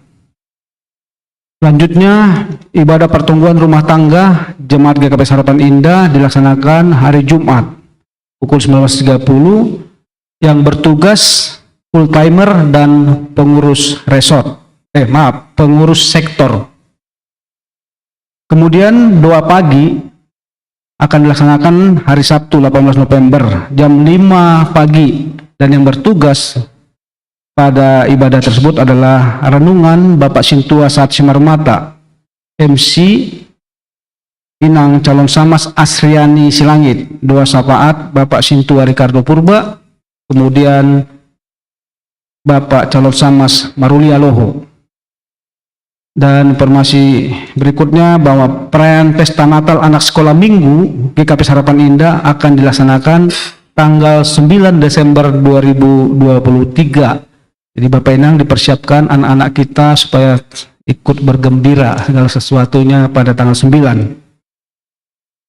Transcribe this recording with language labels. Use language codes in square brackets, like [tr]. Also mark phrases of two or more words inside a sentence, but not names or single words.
[id] Selanjutnya, ibadah pertumbuhan rumah tangga Jemaat GKP Harapan Indah dilaksanakan hari Jumat pukul 19.30 yang bertugas [en] full timer [id] dan pengurus pengurus sektor. Kemudian doa pagi akan dilaksanakan hari Sabtu 18 November jam 5 pagi, dan yang bertugas pada ibadah tersebut adalah renungan Bapak Sintua Saat Simarmata, MC Inang Calon Samas Asriani Silangit, doa syafaat Bapak Sintua Ricardo Purba, kemudian Bapak Calon Samas Maruli Aloho. Dan informasi berikutnya bahwa perayaan Pesta Natal Anak Sekolah Minggu GKP Harapan Indah akan dilaksanakan tanggal 9 Desember 2023. Jadi Bapak Inang dipersiapkan anak-anak kita supaya ikut bergembira segala sesuatunya pada tanggal 9.